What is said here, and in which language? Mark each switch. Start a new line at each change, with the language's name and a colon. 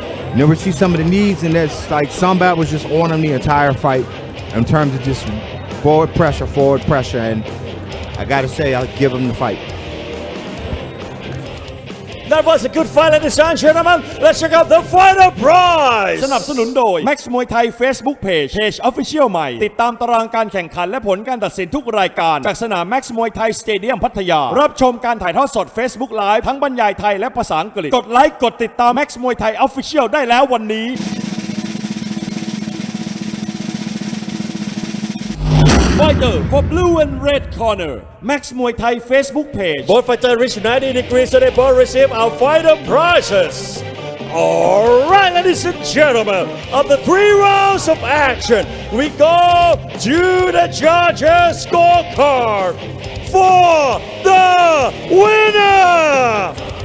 English: And then we see some of the knees, and that's like Sombat was just on him the entire fight in terms of just forward pressure. And I gotta say, I'll give him the fight. That was a good fight, ladies and gentlemen. Let's check out the final prize.
Thai: สนับสนุนโดย Max Muay Thai Facebook Page Official ใหม่ติดตามตารางการแข่งขันและผลการตัดสินทุกรายการจากสนาม Max Muay Thai Stadium พัทยารับชมการถ่ายทอดสด Facebook Live ทั้งบรรยายไทยและภาษาอังกฤษกดไลค์กดติดตาม Max Muay Thai Official ได้แล้ววันนี้ Fighter for blue and red corner Max Muay Thai Facebook Page
English: Both fighters reach 90 degrees, so they both receive our final prizes. All right, ladies and gentlemen, of the 3 rounds of action, we go to the judges' scorecard for the winner.